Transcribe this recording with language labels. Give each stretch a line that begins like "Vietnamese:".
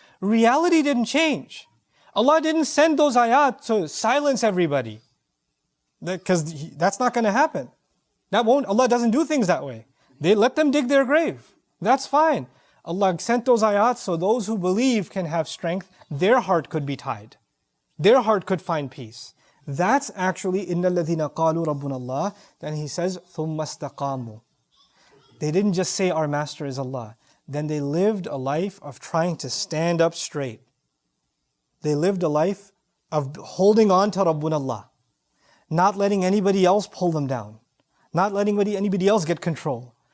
English: Reality didn't change. Allah didn't send those ayat to silence everybody. Because that's not going to happen. Allah doesn't do things that way. They let them dig their grave. That's fine. Allah sent those ayat so those who believe can have strength. Their heart could be tied. Their heart could find peace. That's actually
Arabic: إِنَّ الَّذِينَ قَالُوا رَبُّنَا اللَّهِ.
English: Then he says
Arabic: ثُمَّ اسْتَقَامُوا.
English: They didn't just say our master is Allah. Then they lived a life of trying to stand up straight. They lived a life of holding on to Rabbuna Allah. Not letting anybody else pull them down. Not letting anybody else get control.